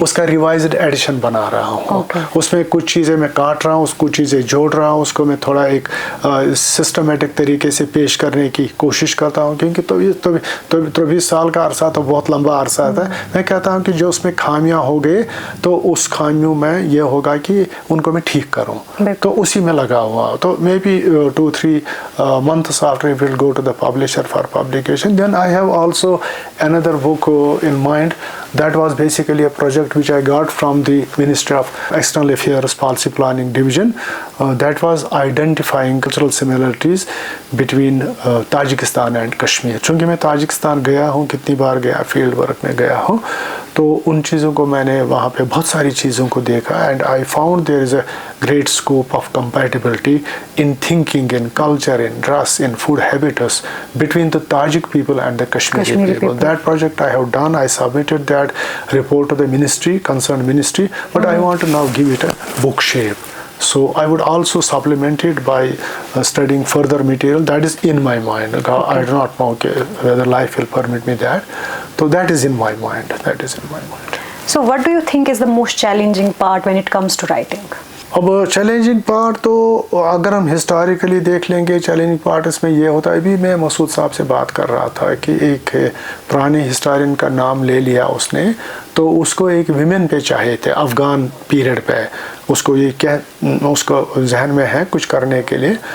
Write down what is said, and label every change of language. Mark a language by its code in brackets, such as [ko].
[hi] उसका revised addition बना रहा हूँ। उसमें कुछ चीज़ें मैं काट रहा हूँ, कुछ चीज़ें जोड़ रहा हूँ, उसको मैं थोड़ा एक सिस्टमेटिक तरीके से पेश करने की कोशिश करता हूँ, क्योंकि तो 20 साल का अरसा तो बहुत लंबा अरसा था। मैं कहता हूँ कि जो उसमें खामियां हो गए, तो उस खामियों में ये होगा कि उनको मैं ठीक करूँ, तो उसी में लगा हुआ। [en] तो may be 2-3 months after it will go to the publisher for publication. Then I have also another book in mind. That was basically a project which I got from the Ministry of External Affairs Policy Planning Division. That was identifying cultural similarities between Tajikistan and Kashmir. [hi] चूँकि मैं Tajikistan गया हूँ, कितनी बार गया, field work में गया हूँ, तो उन चीज़ों को मैंने वहाँ पे बहुत सारी चीज़ों को देखा, [en] And I found there is a great scope of compatibility in thinking, in culture, in dress, in food habitus between the Tajik people and the Kashmiri people. That project I have done. I submitted that report to the ministry, concerned ministry, but I want to now give it a book shape. So I would also supplement it by studying further material that is in my mind. I do not know whether life will permit me that. So that is in my mind. That is in my mind. So what do you think is the most challenging part when it comes to writing? [hi] अब challenging part तो अगर हम historically देख लेंगे, challenging part इसमें ये होता है, अभी मैं मसूद साहब से बात कर रहा था कि एक पुराने हिस्टोरियन का नाम ले लिया उसने, तो उसको एक विमेन पे चाहे थे अफ़गान पीरियड पे, उसको ये क्या उसको जहन में है कुछ करने के लिए।